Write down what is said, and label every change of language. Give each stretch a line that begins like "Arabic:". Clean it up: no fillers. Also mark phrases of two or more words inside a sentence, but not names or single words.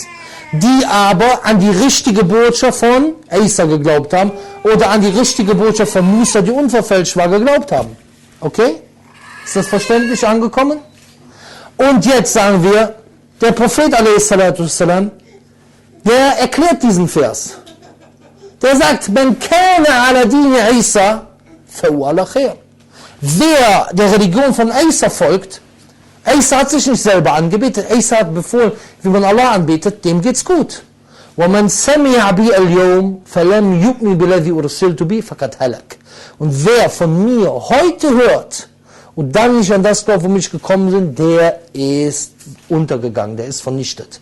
German: Die aber an die richtige Botschaft von Isa geglaubt haben oder an die richtige Botschaft von Musa, die unverfälscht war, geglaubt haben. Okay? Ist das verständlich angekommen? Und jetzt sagen wir, der Prophet a.s., der erklärt diesen Vers. Der sagt,
Arabic: من كان على دين عيسى,
German: wer der Religion von Isa folgt, Isa hat sich nicht selber angebetet, Isa hat befohlen, wie man Allah anbetet, dem geht's gut. Und wer von mir heute hört und dann nicht an das glaubt, womit ich gekommen bin, der ist untergegangen, der ist vernichtet.